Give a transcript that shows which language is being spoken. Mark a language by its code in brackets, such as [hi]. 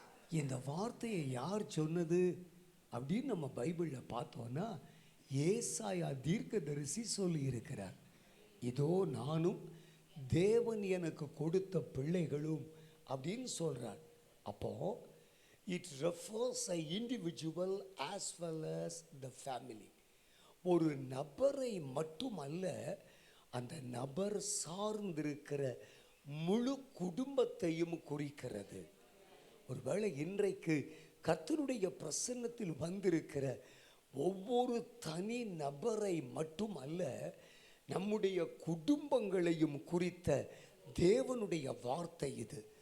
[ta] இந்த வார்த்தையை யார் சொன்னது அப்படின்னு நம்ம பைபிளில் பார்த்தோன்னா ஏசாயா தீர்க்கதரிசி சொல்லி இருக்கிறார். இதோ நானும் தேவன் எனக்கு கொடுத்த பிள்ளைகளும் அப்படின்னு சொல்றார். [en] அப்போ it refers a individual as well as the family. [ta] ஒரு நபரை மட்டுமல்ல, அந்த நபர் சார்ந்திருக்கிற முழு குடும்பத்தையும் குறிக்கிறது. ஒருவேளை இன்றைக்கு கர்த்தருடைய பிரசன்னத்தில் வந்திருக்கிற ஒவ்வொரு தனி நபரை மட்டுமல்ல, நம்முடைய குடும்பங்களையும் குறித்த தேவனுடைய வார்த்தை இது.